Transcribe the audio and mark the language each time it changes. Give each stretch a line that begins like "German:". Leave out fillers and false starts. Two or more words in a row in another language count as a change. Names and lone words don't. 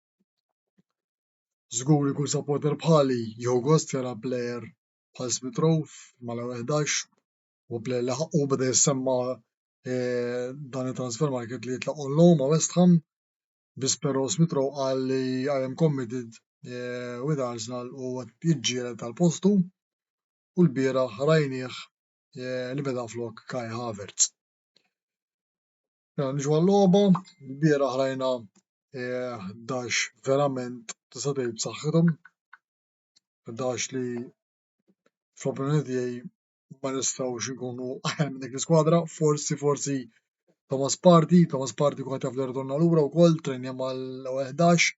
Maltese: Żgur li kull supporter bħali jieħu gost jara plejer bħal Smith Rowe mal-11 u plejer li ħaqqu beda jissemma dan it-
English: transfer market
Maltese: li jitlaq
English: on loan
Maltese: ma' West Ham biss però Smith Rowe qal li
English: I am committed with Arsenal
Maltese: u qed jiġġieled għal postu u l-bieraħ rajnieh li beda flok Kai Havertz. Niġu għall-logħba, l-bieraħ rajna 11 verament tista' tgħid b'saħħithom, 11 li fl-opinjoni tiegħi ma nistgħux inkunu aħjar minn dik l-iskwadra, forsi Thomas Partey kien qed jaf li ritorna lura wkoll trejnja mal-11.